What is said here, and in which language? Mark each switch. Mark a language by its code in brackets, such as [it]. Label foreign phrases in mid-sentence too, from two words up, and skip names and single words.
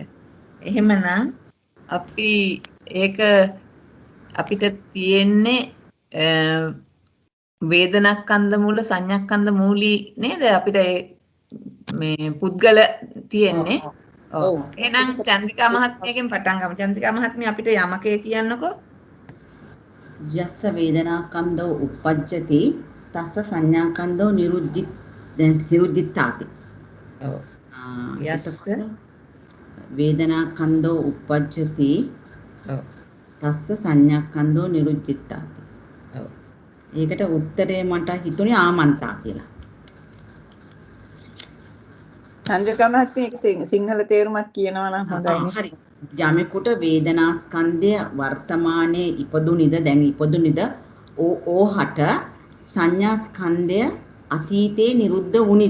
[si] එහෙමනම් අපි ඒක අපිට තියෙන්නේ වේදනාස්කන්ධ මූල සංඥාස්කන්ධ මූලී නේද? අපිට මේ පුද්ගල තියෙන්නේ. ඔව්. එහෙනම් චන්ද්‍රිකා මහත්මියගෙන් පටන් ගමු. චන්ද්‍රිකා මහත්මිය අපිට යමකේ කියන්නකෝ. [pi] යස්ස වේදනාස්කන්ධෝ uppajjati තස්ස සංඥාස්කන්ධෝ නිරුද්ධිතාති. [si] ඔව්. යස්ස [pi] වේදනාස්කන්ධෝ uppajjati [si] ඔව්. [pi] තස්ස සංඥාස්කන්ධෝ නිරුද්ධිතාති. [si] ඔව්. ඒකට උත්තරේ මට හිතුනේ ආමන්තා කියලා. චන්ද්‍රිකා මහත්මිය ඒක සිංහල තේරුමක් කියනවා නම් හොඳයි. හරි. යමෙකුට වේදනාස්කන්ධය වර්තමානයේ ඉපදුනිද දැන් ඉපදුනිද ඕහට සංඥාස්කන්ධය අතීතේ නිරුද්ධ වුනිද.